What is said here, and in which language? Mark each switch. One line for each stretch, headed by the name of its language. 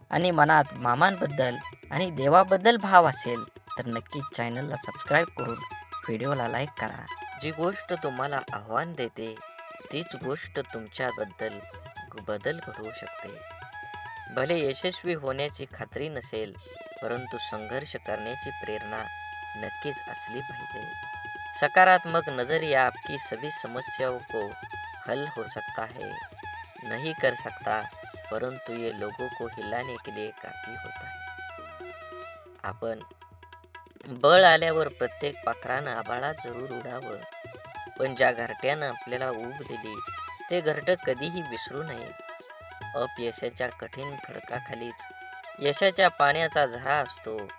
Marathi: आणि मनात मामांबद्दल आणि देवाबद्दल भाव असेल तर नक्कीच चॅनलला सबस्क्राईब करून व्हिडिओला लाईक करा. जी गोष्ट तुम्हाला आव्हान देते तीच गोष्ट तुमच्याबद्दल बदल घडवू शकते. भले यशस्वी होण्याची खात्री नसेल, परंतु संघर्ष करण्याची प्रेरणा नक्कीच असली पाहिजे.
Hindi: सकारात्मक नजरिया आपकी सभी समस्याओं को हल हो सकता है, नहीं कर सकता, परंतु ये लोगों को हिलाने के लिए काफी होता है.
Marathi: आपण बळ आल्यावर प्रत्येक पाखरानं आभाळात जरूर उडावं, पण ज्या घरट्यानं आपल्याला ऊब दिली ते घरटं कधीही विसरू नये. अपयशाच्या कठीण खडकाखालीच यशाच्या पाण्याचा झरा असतो.